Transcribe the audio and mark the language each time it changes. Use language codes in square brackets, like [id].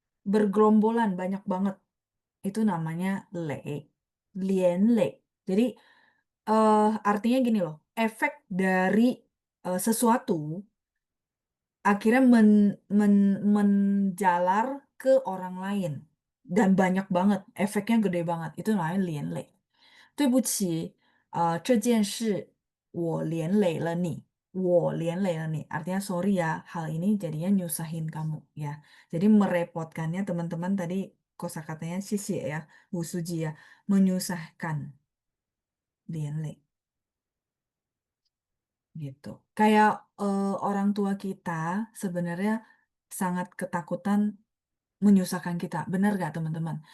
[id] Bergerombolan banyak banget. Itu namanya le, lien le. Jadi artinya gini loh, efek dari sesuatu akhirnya menjalar ke orang lain dan banyak banget, efeknya gede banget. Itu namanya 连累。 [zh] 对不起，这件事我连累了你，我连累了你。 [id] Artinya sorry ya, hal ini jadinya nyusahin kamu ya. Jadi merepotkannya teman-teman tadi kosakatanya sisi ya, Bu Suji ya, menyusahkan, 连累。 Gitu. Kayak orang tua kita sebenarnya sangat ketakutan menyusahkan kita. Benar gak teman-teman?